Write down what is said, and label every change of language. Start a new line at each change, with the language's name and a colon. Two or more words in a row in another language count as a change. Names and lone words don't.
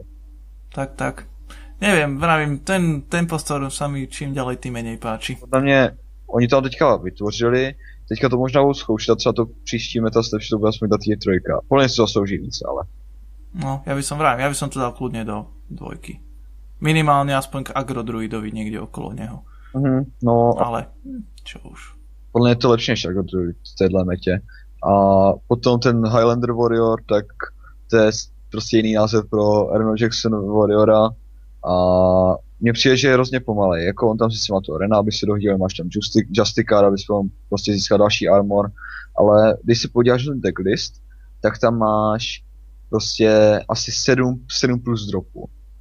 Slovak: Tak. Neviem, vravím, ten postor sa mi čím ďalej tým menej páči. Podľa mňa,
Czech: oni to teďka vytvořili, teďka to možná budou zkoušet a třeba to příští metastep, že to bude aspoň ta tier 3.
Slovak: Podľa mňa
Czech: si to zaslouží víc, ale...
Slovak: No, ja by som to dal kľudne do 2. Minimálne aspoň k agrodruidovi niekde okolo neho. No, ale čo už. Podľa mňa je to lepšie než agrodruid
Czech: v téhle metě. A potom ten Highlander Warrior, tak to je prostě jiný název pro Arno Jackson Warriora a mně přijde, že je hrozně pomalej, jako on tam si má to arena, aby si dohodil, máš tam Justicar, aby si prostě získal další armor, ale když si podíváš na ten decklist, tak tam máš prostě asi 7 plus dropů.